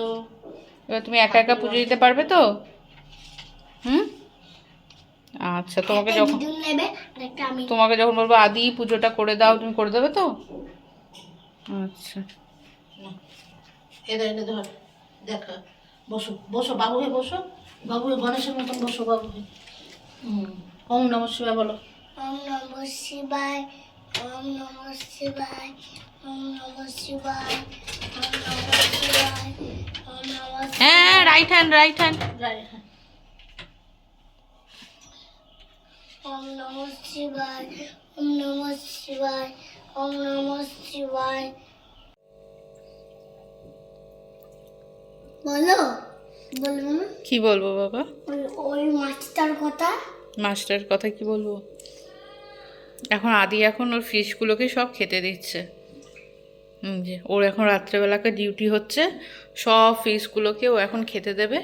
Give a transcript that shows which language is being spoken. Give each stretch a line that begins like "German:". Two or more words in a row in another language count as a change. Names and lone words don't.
Bangla: এবার তুমি একা একা পুজো দিতে পারবে তো? হুম, আচ্ছা। তোমাকে একটা যখন দিদুন নেবে আর একটা আমি। তোমাকে যখন বলবো আদি পুজোটা করে দাও, তুমি করে দেবে তো? আচ্ছা। এনে এনে ধর, দেখা। বসো বসো বাবু, বসো বাবু, গণেশের মতন বসো বাবু।
Sanskrit: ॐ नमः शिवाय
Bangla: বলো।
Sanskrit: ॐ नमः शिवाय, ॐ नमः शिवाय, ॐ नमः शिवाय, ॐ नमः शिवाय, ॐ नमः शिवाय।
English: হ্যাঁ, right hand, right hand.
Sanskrit: ॐ नमः शिवाय, ॐ नमः शिवाय, ॐ नमः शिवाय।
Bangla: বলো, বলবো না? কি বলবো বাবা? ওই মাছটার কথা। মাস্টার কথা কি বলবো? এখন আদি এখন ওর ফিশগুলোকে সব খেতে দিচ্ছে। যে ওর এখন রাত্রেবেলাকে ডিউটি হচ্ছে, সব ফিশগুলোকে ও এখন খেতে দেবে।